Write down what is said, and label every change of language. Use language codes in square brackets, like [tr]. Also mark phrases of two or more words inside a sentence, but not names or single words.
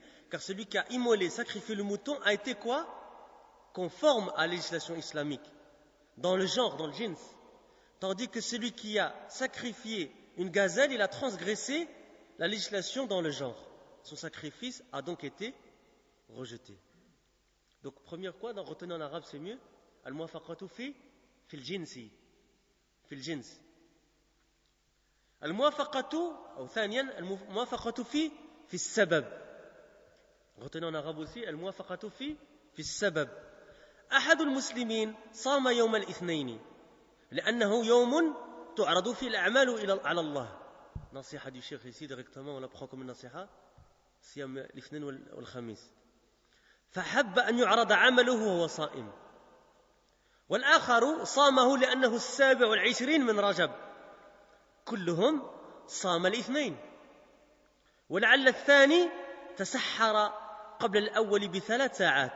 [fr] Car celui qui a immolé, sacrifié le mouton a été quoi? Conforme à la législation islamique, dans le genre, dans le jins. Tandis que celui qui a sacrifié une gazelle, il a transgressé la législation dans le genre. Son sacrifice a donc été rejeté. Donc, première quoi, dans retenir en arabe, c'est mieux. [ar] الموافقة في الجنس. في الجنس. الموافقة, ou ثانيا، الموافقة في السبب. [fr] Retenez en arabe aussi, [ar] الموافقة في السبب. أحد المسلمين صام يوم الاثنين لأنه يوم تعرض فيه الأعمال على الله. [fr] نصيحة du cheikh ici directement, on la prend comme une nasiha. [ar] صيام الاثنين والخميس. فحب أن يعرض عمله وهو صائم. والآخر صامه لأنه 27 من رجب. كلهم صام الاثنين. ولعل الثاني تسحر قبل الأول ب3 ساعات.